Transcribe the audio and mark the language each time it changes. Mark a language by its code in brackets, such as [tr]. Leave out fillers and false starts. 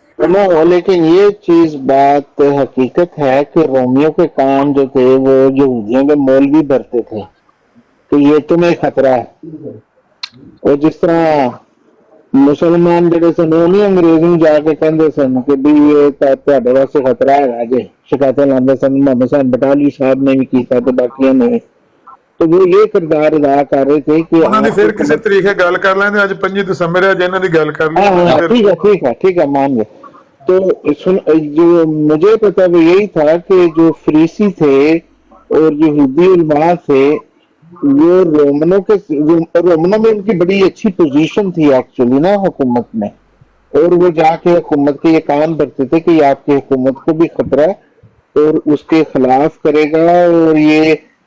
[hi] No, लेकिन ये चीज बात हकीकत है कि रोमियो के कान जो थे वो यहूदियों के मौलवी भरते थे कि ये तुम्हें खतरा है, और जिस तरह मुसलमान [pa] ਜਿਹੜੇ ਸਨ ਉਹ ਨਹੀਂ ਅੰਗਰੇਜ਼ ਨੂੰ ਜਾ ਕੇ ਕਹਿੰਦੇ ਸਨ ਕਿ ਵੀ ਇਹ ਤਾਂ ਤੁਹਾਡੇ ਵਾਸਤੇ ਖਤਰਾ ਹੈਗਾ ਜੇ, ਸ਼ਿਕਾਇਤਾਂ ਲਾਉਂਦੇ ਸਨ। ਮੁਹੰਮਦ ਹਸਨ ਬਟਾਲੀ ਸਾਹਿਬ ਨੇ ਵੀ ਕੀਤਾ ਤੇ ਬਾਕੀਆਂ ਨੇ। [hi] तो वो ये किरदार अदा कर रहे थे कि उन्होंने फिर किसी तरीके गल कर लेंगे, आज 5 दिसंबर है, जिन्होंने गल कर ली। ठीक है मान गए। तो जो मुझे पता वो यही था कि जो फरीसी थे और यहूदी उलमा थे वो रोमनों में उनकी बड़ी अच्छी पोजीशन थी एक्चुअली ना हुकूमत में, और वो जाके हुकूमत के ये कान भरते थे कि आपकी हुकूमत को भी खतरा है और उसके खिलाफ करेगा, और ये